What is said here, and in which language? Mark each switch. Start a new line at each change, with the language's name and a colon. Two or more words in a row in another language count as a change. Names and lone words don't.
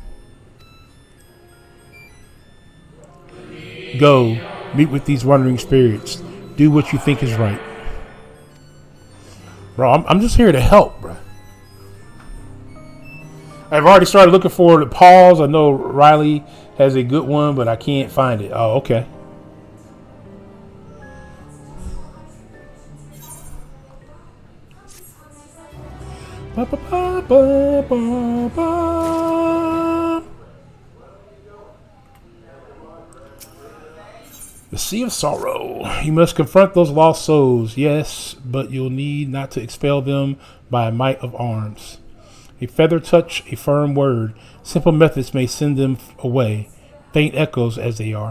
English: Go, meet with these wandering spirits. Do what you think is right. Bro, I'm just here to help, bro. I've already started looking for the pause. I know Riley has a good one, but I can't find it. Oh, okay. Ba, ba, ba, ba, ba, ba. The Sea of Sorrow. You must confront those lost souls, yes, but you'll need not to expel them by a might of arms. A feather touch, a firm word. Simple methods may send them away, faint echoes as they are.